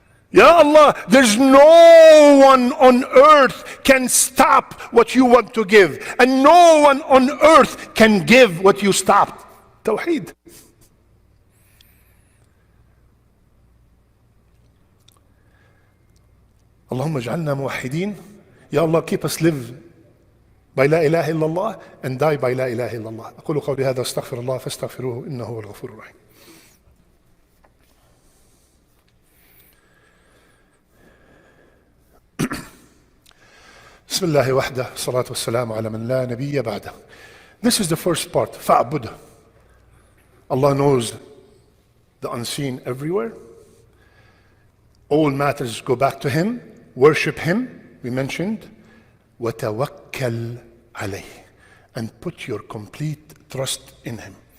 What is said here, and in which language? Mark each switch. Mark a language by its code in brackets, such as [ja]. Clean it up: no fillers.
[en] Ya Allah, there's no one on earth can stop what you want to give, and no one on earth can give what you stopped. Tawheed. [ar] Allahumma ij'alna muwahhidin. [en] Ya Allah, keep us live by la ilaha illallah and die by la ilaha illallah. [ar] أقول قولي هذا واستغفر الله فاستغفروه إنه هو الغفور الرحيم. بسم الله وحده الصلاة والسلام على من لا نبي بعده. [en] This is the first part. فاعبده. Allah knows the unseen everywhere. All matters go back to Him. Worship Him. We mentioned, [ar] وَتَوَكَّلْ عَلَيْهِ, [en] and put your complete trust in Him.